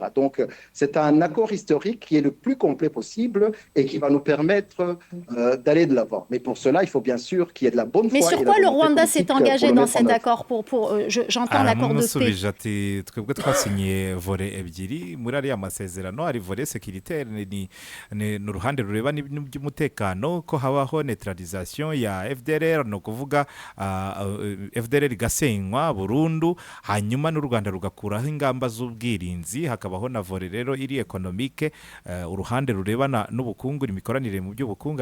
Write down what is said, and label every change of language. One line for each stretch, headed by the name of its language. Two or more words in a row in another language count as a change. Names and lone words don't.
French: Donc, c'est un accord historique qui est le plus complet possible et qui va nous permettre d'aller de l'avant. Mais pour cela, il faut bien sûr qu'il y ait de la bonne foi. Mais sur quoi le Rwanda s'est engagé dans cet accord j'entends l'accord de paix.
Kinyarwanda: Ati twebwe twasinye vore ebyiri muri ariya masezerano, hari vore sécuritaire ni uruhande rureba n'iby'umutekano ko habaho neutralisation ya FDLR, no kuvuga FDLR igasenywa burundu, hanyuma n'u Rwanda rugakuraho ingamba z'ubwirinzi, hakabaho na vore rero iri economique, uruhande rurebana n'ubukungu, imikoranire mu by'ubukungu.